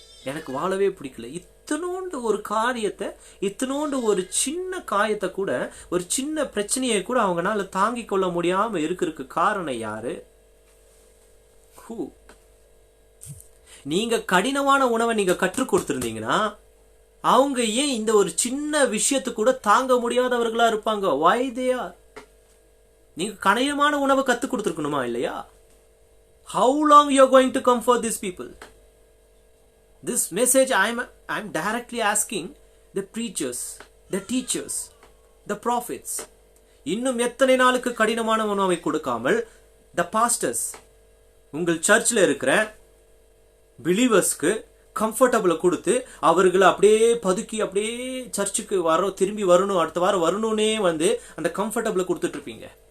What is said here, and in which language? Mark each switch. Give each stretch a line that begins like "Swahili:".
Tamil: எனக்கு வாழவே பிடிக்கல. இத்தனோண்டு ஒரு காரியத்தை, இத்தனோண்டு ஒரு சின்ன காயத்தை கூட, ஒரு சின்ன பிரச்சனையை கூட அவங்களால தாங்கிக் கொள்ள முடியாம இருக்கிறதுக்கு காரணம் யாரு? who? நீங்க கடினமான உணவை நீங்க கற்றுக் கொடுத்திருந்தீங்கன்னா அவங்க ஏன் இந்த ஒரு சின்ன விஷயத்து கூட தாங்க முடியாதவர்களா இருப்பாங்க?
English: why they are?
Tamil: நீங்க கடினமான உணவை கற்றுக் கொடுத்திருக்கணுமா இல்லையா?
English: how long you are going to comfort these people? This message I'm directly asking the preachers, the teachers, the prophets.
Tamil: இன்னும் எத்தனை நாளுக்கு கடினமான உணவை கொடுக்காமல்
English: the pastors,
Tamil: உங்கள் சர்ச்சில் இருக்கிற பிலீவர்ஸ்க்கு கம்ஃபர்டபுளை கொடுத்து அவர்களை அப்படியே பதுக்கி அப்படியே சர்ச்சுக்கு திரும்பி வரணும், அடுத்த வாரம் வரணும்னே வந்து அந்த கம்ஃபர்டபுளை கொடுத்துட்டு இருப்பீங்க.